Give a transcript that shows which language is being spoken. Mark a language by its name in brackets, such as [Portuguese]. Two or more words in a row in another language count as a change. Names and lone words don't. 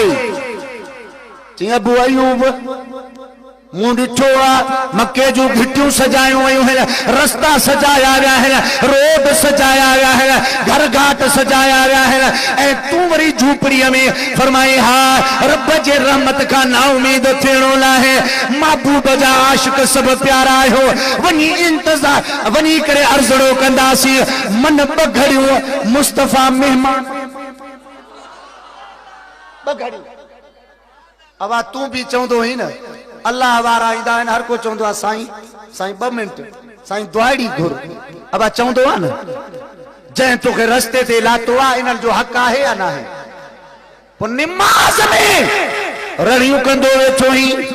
[Sindhi] चई अबू अयूब मूं ॾिठो आहे मके जूं घिटियूं सजायूं वयूं आहिनि, रस्ता सजाया विया आहिनि, रोड सजाया विया आहिनि, घर घाट सजाया विया आहिनि, ऐं तूं वरी झूपड़ीअ में फरमाई हा रब जे रहमत खां ना उम्मीद थियणो न आहे। महबूब जा आशिक सभु प्यारा आहियो, वञी इंतज़ार वञी करे अर्ज़ड़ो कंदासीं। मन ॿ घड़ियूं मुस्तफ़ा महिमान ॿ घड़ियूं। अब तू भी चवंदो हुई न अल्लाह वारा ईंदा आहिनि, हर को चवंदो आहे साईं साईं 2 मिंट साईं दुआड़ी घुर। अब चवंदो आहे न जंहिं तोखे रस्ते ते लातो आहे इन्हनि जो हक़ आहे या न आहे। पोइ निमाज़ में रड़ियूं कंदो वेठो ही।